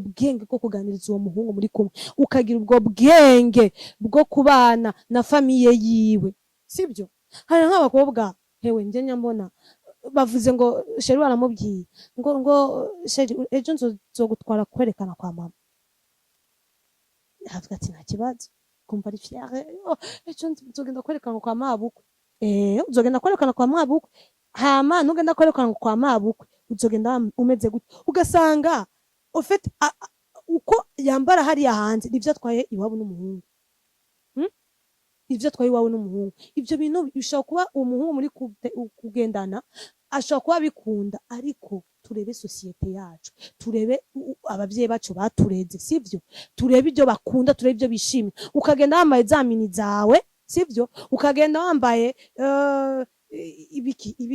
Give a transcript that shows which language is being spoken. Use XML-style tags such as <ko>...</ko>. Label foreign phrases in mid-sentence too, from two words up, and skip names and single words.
<rn>bwenge bwo kuganiriza uwo muhungu muri kumwe ukagira ubwo bwenge bwo kubana na famiye yiwe sibyo hari nk'abakobwa hewe nje nyambona bavuze ngo sheri waramubwiye ngo sheri ejo nzogutwara kwerekana kwa mama havuga ati nta kibazo kumva ari fière ejo nzogenda kwerekana kwa mabukwe uzogenda kwerekana kwa mabukwe hama ntugenda kwerekana kwa mabukwe uzogenda umeze gute ugasanga ufite uko yambara hariya hanze nivyo atwaye iwabo n'umuhungu ivyo atwaye iwawe n'umuhungu ivyo bintu bishobora kuba umuhungu muri kugendana ashobora kuba bikunda ariko turebe societe yacu turebe abavyeyi bacu batureze sivyo turebe ibyo bakunda turebe ibyo bishimye ukagenda wambaye za mini zawe sivyo ukagenda wambaye ibiki</rn>